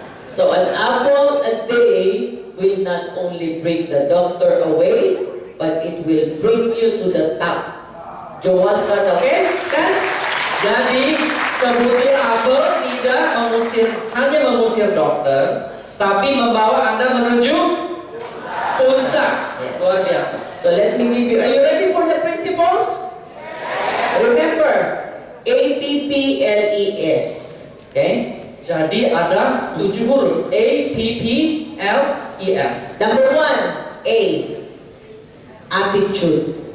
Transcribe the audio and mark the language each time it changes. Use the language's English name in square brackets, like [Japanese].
[English] So an apple a day will not only bring the doctor away, but it will bring you to the top. [Indonesian] Jual sana, okay? Kan? Jadi sebutir apel tidak hanya mengusir dokter, tapi membawa Anda menuju puncak. Luar biasa. [English] So let me give you. Are you ready for the principles? Remember, APPLES. Okay? [Indonesian] Jadi ada 7 huruf APPLES. [English] Number 1, A. Attitude.